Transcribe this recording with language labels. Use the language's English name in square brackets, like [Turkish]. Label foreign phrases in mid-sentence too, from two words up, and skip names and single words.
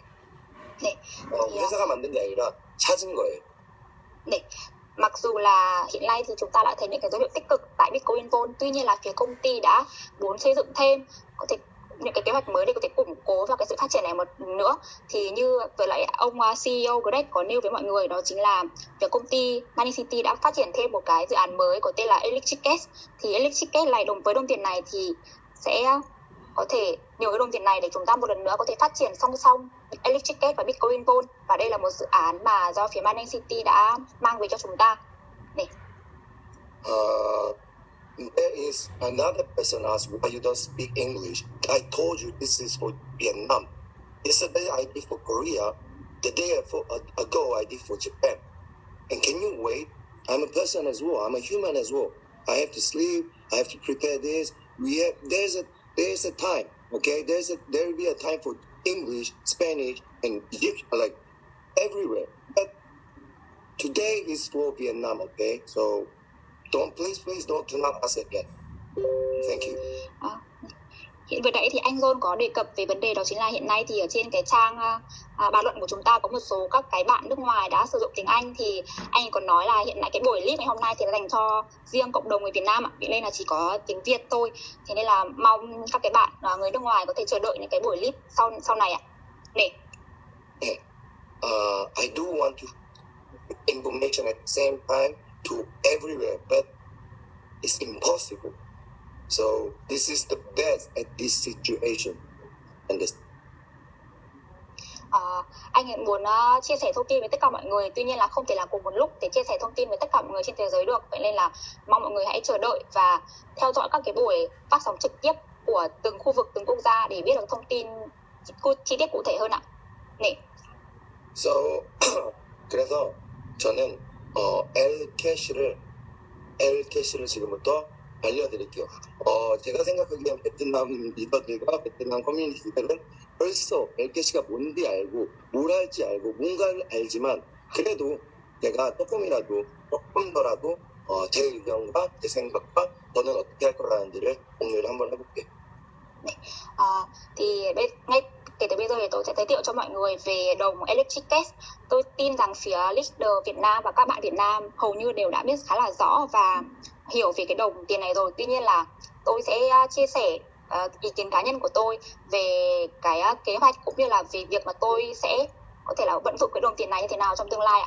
[Korean] 네. 회사가 만든 게 아니라 찾은 거예요. 네. [Vietnamese] Mặc dù là hiện nay thì chúng ta đã thấy những cái dấu hiệu tích cực tại Bitcoin Vault, tuy nhiên là phía công ty đã muốn xây dựng thêm có thể những cái kế hoạch mới để có thể củng cố vào cái sự phát triển này một nữa. Thì như vừa nãy ông CEO Greg có nêu với mọi người, đó chính là việc công ty Money City đã phát triển thêm một cái dự án mới có tên là ELCash. Thì ELCash này với đồng tiền này thì sẽ có thể nhờ cái đồng tiền này để chúng ta một lần nữa có thể phát triển song song ELCash và Bitcoin Vault. Và đây là một dự án mà do phía Money City đã mang về cho chúng ta. Này. [English] There is another person asked why you don't speak English. I told you this is for Vietnam. Yesterday I did for Korea. The day ago I did for Japan. And can you wait? I'm a person as well. I'm a human as well. I have to sleep. I have to prepare this. There's a time. Okay, there will be a time for English, Spanish, and Egypt, like everywhere. But today is for Vietnam. Okay, so please don't do not ask again. Thank you. [Vietnamese] Hiện vừa nãy thì anh John có đề cập về vấn đề đó chính là hiện nay thì ở trên cái trang bàn luận của chúng ta có một số các cái bạn nước ngoài đã sử dụng tiếng Anh, thì anh còn nói là hiện nay cái buổi live ngày hôm nay thì là dành cho riêng cộng đồng người Việt Nam ạ, vậy nên là chỉ có tiếng Việt thôi, thế nên là mong các cái bạn người nước ngoài có thể chờ đợi những cái buổi live sau này ạ. Nè. [English] I do want to information at the same time to everywhere, but it's impossible. So this is the best at this situation. [Vietnamese] Anh muốn chia sẻ thông tin với tất cả mọi người, tuy nhiên là không thể là cùng một lúc để chia sẻ thông tin với tất cả mọi người trên thế giới được, vậy nên là mong mọi người hãy chờ đợi và theo dõi các cái buổi phát sóng trực tiếp của từng khu vực, từng quốc gia để biết được thông tin chi tiết cụ thể hơn ạ. [Korean] 네. So 그래서 저는 ELCash를 지금부터 알려드릴게요. 제가 생각하기엔 베트남 리더들과 베트남 커뮤니티들은 벌써 ELCash가 뭔지 알고 뭘 할지 알고 뭔가를 알지만 그래도 내가 조금 더라도 제 의견과 제 생각과 저는 어떻게 할 거라는지를 공유를 한번 해볼게요. Thì ngay kể từ bây giờ thì tôi sẽ giới thiệu cho mọi người về đồng ELCash. Tôi tin rằng phía leader Việt Nam và các bạn Việt Nam hầu như đều đã biết khá là rõ và hiểu về cái đồng tiền này rồi. Tuy nhiên là tôi sẽ chia sẻ ý kiến cá nhân của tôi về cái kế hoạch cũng như là về việc mà tôi sẽ có thể là vận dụng cái đồng tiền này như thế nào trong tương lai ạ.